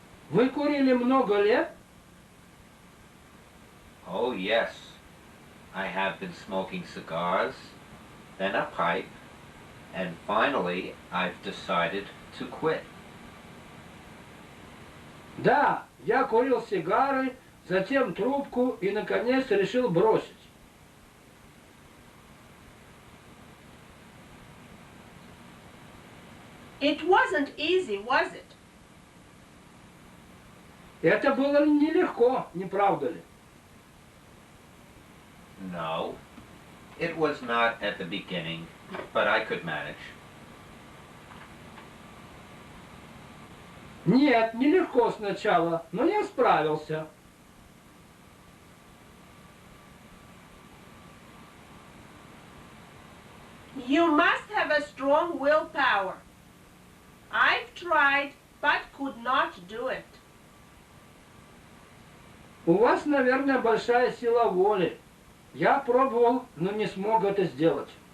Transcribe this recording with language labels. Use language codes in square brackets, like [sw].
[ru] Вы курили много лет? [en] Oh, yes. I have been smoking cigars, then a pipe, and finally I've decided to quit. [ru] Да, я курил сигары, затем трубку и, наконец, решил бросить. [en] It wasn't easy, was it? [ru] Это было нелегко, не правда ли? [en] No, it was not at the beginning, but I could manage. [ru] Нет, нелегко сначала, но я справился. [en] You must have a strong willpower. I've tried, but could not do it. [ru] У вас, наверное, большая сила воли. Я пробовал, но не смог это сделать.